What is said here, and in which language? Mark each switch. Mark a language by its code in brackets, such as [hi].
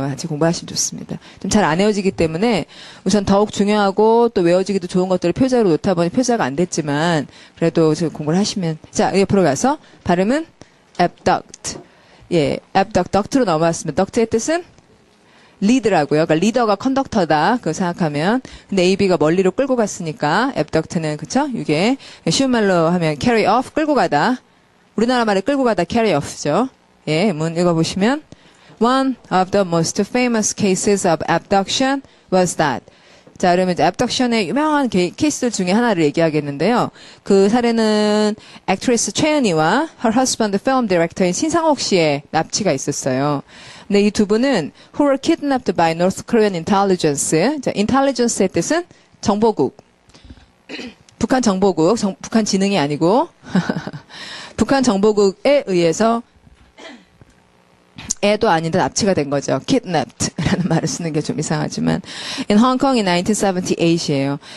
[ko] 같이 공부하시면 좋습니다. 좀 잘 안 외워지기 때문에 우선 더욱 중요하고 또 외워지기도 좋은 것들을 표제로 놓다 보니 표제가 안 됐지만 그래도 지금 공부를 하시면 자, 옆으로 가서 발음은 abduct. 예, abduct, duct로 넘어왔습니다. duct의 뜻은 리드라고요. 그러니까 리더가 컨덕터다. 그거 생각하면. 근데 AB가 멀리로 끌고 갔으니까 abduct는 그쵸? 이게 쉬운 말로 하면 carry off, 끌고 가다. 우리나라 말에 끌고 가다 carry off죠. 예, 문 읽어보시면 [en] One of the most famous cases of abduction was that. [ko] 자, 그러면 이제 abduction의 유명한 케이스들 중에 하나를 얘기하겠는데요. 그 사례는 액트리스 최은희와 [en] her husband film director [ko] 인 신상옥 씨의 납치가 있었어요. 근데 이 두 분은 [en] who were kidnapped by North Korean intelligence. [ko] 자, intelligence의 뜻은 정보국. 북한 정보국, 북한 지능이 아니고 북한 정보국에 의해서 애도 아닌데 납치가 된 거죠. kidnapped라는 말을 쓰는 게 좀 이상하지만 [en] in Hong Kong in [ko] 1978이에요.